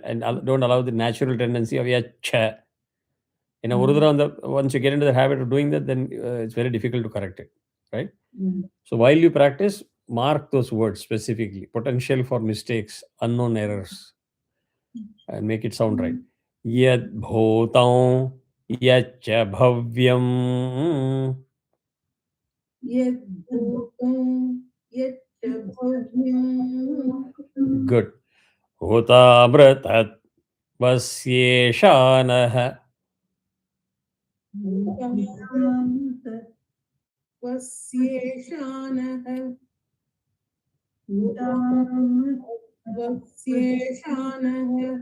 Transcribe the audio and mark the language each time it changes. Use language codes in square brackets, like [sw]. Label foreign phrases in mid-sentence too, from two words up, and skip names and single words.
[en] And don't allow the natural tendency of Yacha. In a Urudra, once you get into the habit of doing that, then it's very difficult to correct it, right? So while you practice, mark those words specifically. Potential for mistakes, unknown errors, and make it sound right. [sa] यद् भूतं यच्च भव्यम्. यद्भूतं यच्चभव्यम्. [en] Good. [sa] उतामृतत्वस्येशानः. वस्येशानः. वस्येशानः.